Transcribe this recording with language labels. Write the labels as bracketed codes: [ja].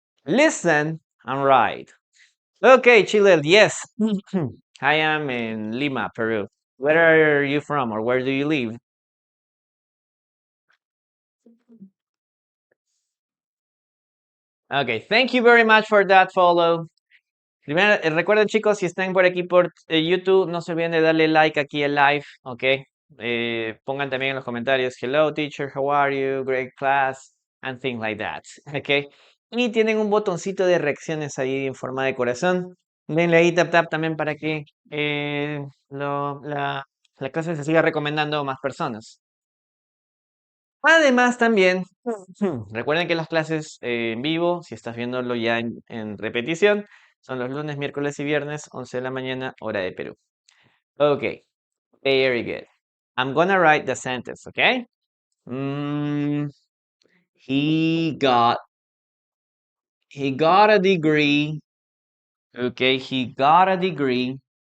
[en] Listen and write. Okay, Chile, yes. I am in Lima, Peru. Where are you from or where do you live? Okay, thank you very much for that follow. [es] Primero, recuerden chicos, si están por aquí por YouTube, no se olviden de darle like aquí al live, ¿ok? Pongan también en los comentarios, [en] hello teacher, how are you, great class, and things like that, [es] ¿ok? Y tienen un botoncito de reacciones ahí en forma de corazón. Denle ahí tap tap también para que la clase se siga recomendando a más personas. Además, también, recuerden que las clases en vivo, si estás viéndolo ya en repetición, son los lunes, miércoles y viernes, 11 de la mañana, hora de Perú. [en] Okay, very good. I'm gonna write the sentence, okay? Mm, he got he got a degree. Okay, he got a degree.